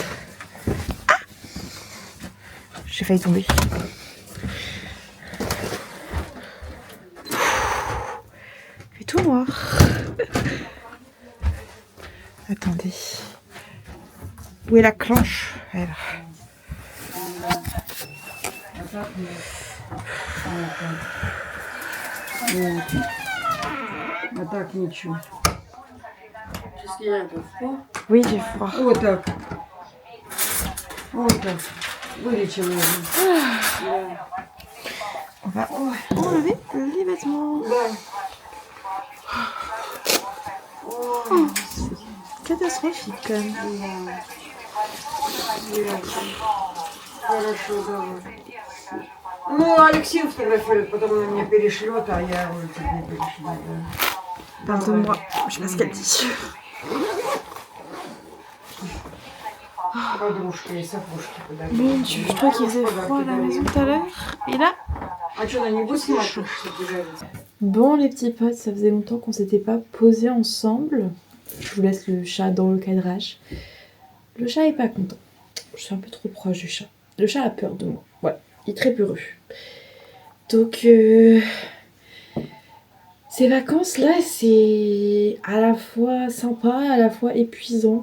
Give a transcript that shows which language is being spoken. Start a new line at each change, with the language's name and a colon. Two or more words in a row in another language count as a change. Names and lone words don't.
French: Ah, j'ai failli tomber. Il fait tout noir. Attendez. Où est la clenche? Elle est là.
Russian: А так ничего.
French: Qu'est-ce qu'il y a, t'as froid? Oui, j'ai froid.
Russian: Вот так. Вот так. Вылечила его.
French: On va enlever les vêtements. Oh, c'est catastrophique quand même.
Russian: Хорошо, давай. Ну, Алексей фотографирует, потом она мне перешлет, а я уже тебе перешлю. Да.
French: Pardonne-moi, je sais pas ce qu'elle dit.
Russian: Подружка и сапожки подарили.
French: Mon Dieu, je crois qu'il faisait froid à la maison tout à l'heure. Et là,
Russian: А что, она не будет снимать, что тебе
French: bon les petits potes, ça faisait longtemps qu'on s'était pas posé ensemble. Je vous laisse le chat dans le cadrage. Le chat est pas content. Je suis un peu trop proche du chat. Le chat a peur de moi. Voilà, il est très peureux. Donc, ces vacances-là, c'est à la fois sympa, à la fois épuisant.